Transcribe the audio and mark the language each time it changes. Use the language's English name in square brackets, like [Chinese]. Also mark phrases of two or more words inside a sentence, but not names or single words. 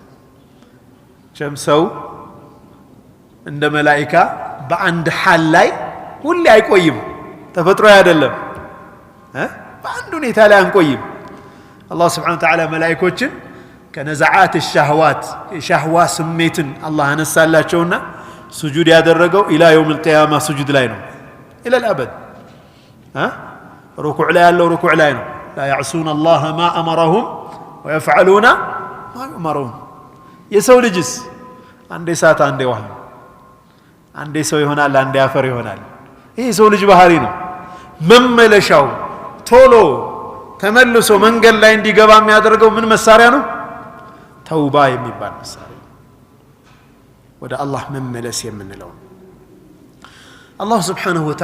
[Amharic] ሸምሰው እንደ መላእክት በአንድ ሐል ላይ ሁሌ አይቆይም ተፈጥሮ አይደለም በአንድ ሁኔታ ላይ አንቆይም አላህ [Arabic] سبحانه وتعالى [Amharic] መላእክቶችን ከነዛዓት الشهوات የሻህዋ ስሜትን አላህ አነሳላቸውና ስጁድ ያደረገው [Arabic] إلى يوم القيامة [Amharic] ስጁድ ላይ ነው [Arabic] الى الابد [Amharic] ركوع ላይ ያለው ركوع ላይ ነው [Arabic] لا يعصون الله ما امرهم ويفعلون ما يؤمرون [Amharic] የሰው ልጅስ አንዴ ሰዓት አንዴ ውሃ አንዴ ሰው ይሆናል አንዴ አፈር ይሆናል ይሄ ሰው ልጅ ባህሪ ነው መመለሻው ቶሎ ተመልሶ መንገድ ላይ እንዲገባ የሚያደርገው ምን መሳሪያ ነው ተውባ የሚባል መሳሪያ ወደ አላህ መመለስ የምንለው አላህ [Arabic] سبحانه و